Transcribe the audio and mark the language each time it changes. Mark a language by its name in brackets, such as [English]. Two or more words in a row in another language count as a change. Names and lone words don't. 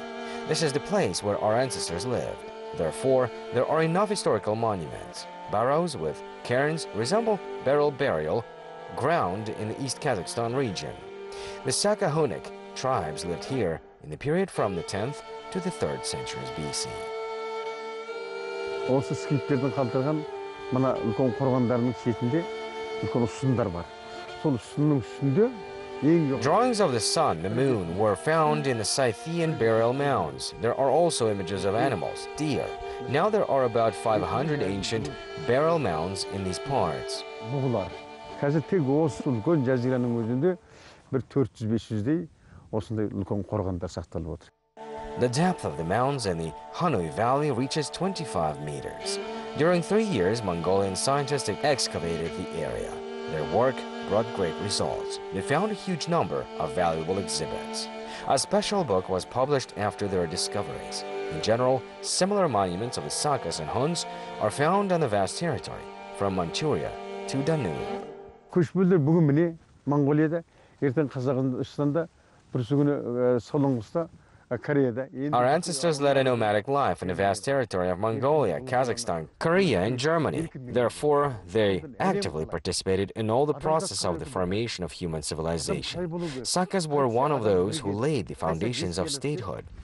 [English] This is the place where our ancestors lived. Therefore, there are enough historical monuments. Barrows with cairns resemble burial ground in the East Kazakhstan region. The Saka-Hunik tribes lived here in the period from the 10th to the 3rd centuries BC. [Kazakh] Осы скиптердің қалдырған мына үлкен қорғандарының шетінде үлкен ұсындар бар. Сол ұсынның үстінде [English] drawings of the sun, the moon, were found in the Scythian burial mounds. There are also images of animals, deer. Now there are about 500 ancient burial mounds in these parts. [Kazakh] Қазір тек осы үлкен жазираның өзінде бір 400-500-дей осындай үлкен қорғандар сақталып отыр. [English] The depth of the mounds in the Hanui Valley reaches 25 meters. During 3 years, Mongolian scientists excavated the area. Their work brought great results. They found a huge number of valuable exhibits. A special book was published after their discoveries. In general, similar monuments of the Sakas and Huns are found on the vast territory, from Manchuria to Danube. [Kazakh] Көшпелілер бүгін міне Монголияда, ертең Қазақстанда, бүрсі күні Солонгыста, Korea. [English] Our ancestors led a nomadic life in the vast territory of Mongolia, Kazakhstan, Korea, and Germany. Therefore, they actively participated in all the process of the formation of human civilization. Sakas were one of those who laid the foundations of statehood.